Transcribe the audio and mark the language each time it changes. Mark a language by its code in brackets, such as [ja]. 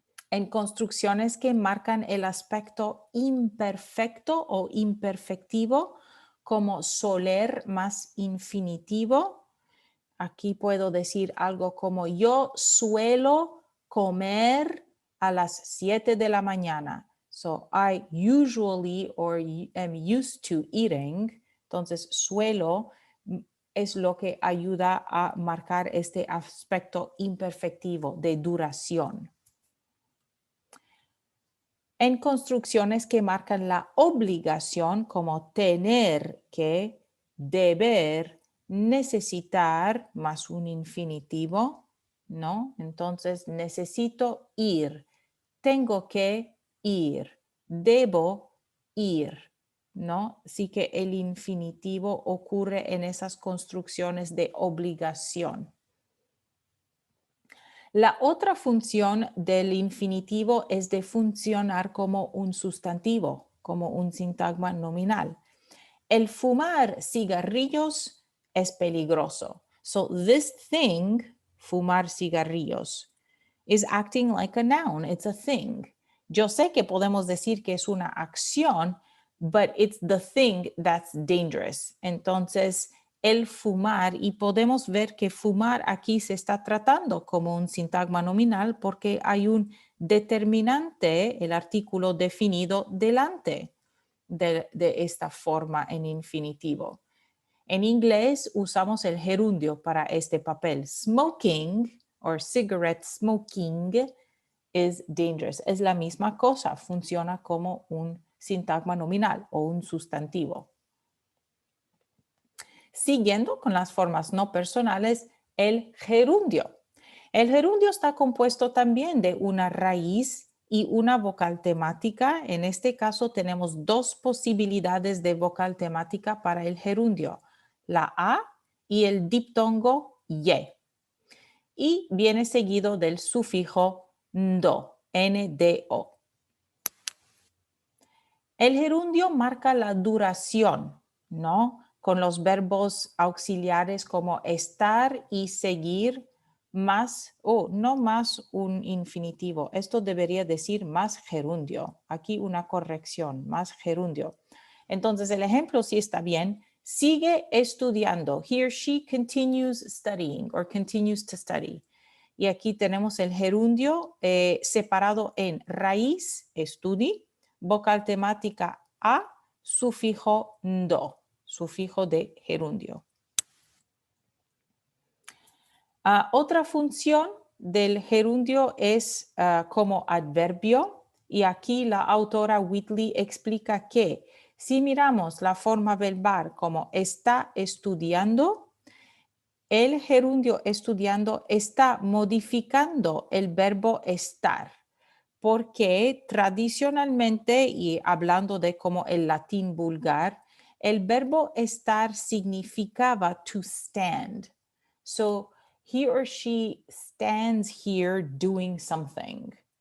[es] En construcciones que marcan el aspecto imperfecto o imperfectivo, como soler más infinitivo. Aquí puedo decir algo como yo suelo comer a las 7 de la mañana. [en] So I usually or am used to eating. [es] Entonces suelo es lo que ayuda a marcar este aspecto imperfectivo de duración. En construcciones que marcan la obligación, como tener que, deber, necesitar, más un infinitivo, ¿no? Entonces, necesito ir, tengo que ir, debo ir, ¿no? Así que el infinitivo ocurre en esas construcciones de obligación. La otra función del infinitivo es de funcionar como un sustantivo, como un sintagma nominal. El fumar cigarrillos es peligroso. [en] So this thing, [es] fumar cigarrillos, [en] is acting like a noun. It's a thing. [es] Yo sé que podemos decir que es una acción, [en] but it's the thing that's dangerous. [es] Entonces, el fumar, y podemos ver que fumar aquí se está tratando como un sintagma nominal porque hay un determinante, el artículo definido delante. de esta forma en infinitivo. En inglés usamos el gerundio para este papel. [en] Smoking or cigarette smoking is dangerous. [es] Es la misma cosa, funciona como un sintagma nominal o un sustantivo. Siguiendo con las formas no personales, el gerundio. El gerundio está compuesto también de una raíz y una vocal temática. En este caso tenemos dos posibilidades de vocal temática para el gerundio, la A y el diptongo ye. Y viene seguido del sufijo ndo, ndo. El gerundio marca la duración, ¿no? Con los verbos auxiliares como estar y seguir más, no más un infinitivo. Esto debería decir más gerundio. Aquí una corrección, más gerundio. Entonces el ejemplo sí está bien. Sigue estudiando. [en] He or she continues studying or continues to study. [es] Y aquí tenemos el gerundio separado en raíz, estudi, vocal temática a, sufijo ndo, sufijo de gerundio. Otra función del gerundio es como adverbio, y aquí la autora Whitley explica que si miramos la forma verbal como está estudiando, el gerundio estudiando está modificando el verbo estar, porque tradicionalmente, y hablando de como el latín vulgar, el verbo estar significaba [en] to stand. So, he or she stands here doing something.